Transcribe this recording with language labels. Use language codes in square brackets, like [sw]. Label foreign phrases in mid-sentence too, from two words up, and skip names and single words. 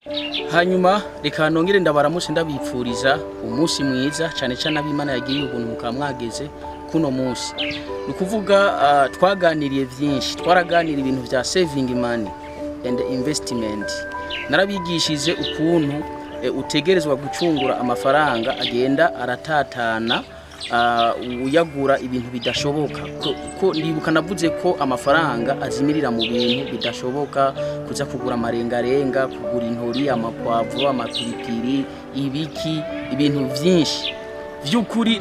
[rn] Hanyuma reka nongere ndabaramutse ndabipfuriza umunsi mwiza cyane cyane ab'Imana yagiye ubuntu mukamwageze kuno munsi. Nukuvuga twaganiriye byinshi, twaraganira ibintu bya [en] saving money and investment. [rn] Narabigishije ukuntu utegerezwa gucungura amafaranga agenda aratatana uyagura ibintu bidashoboka ko ndibuka navuze ko amafaranga azimirira mu bintu bidashoboka, kuza kugura amarengarenga, kugura intori, amapwavuro, amapiripiri, ibiki, ibintu byinshi by'ukuri.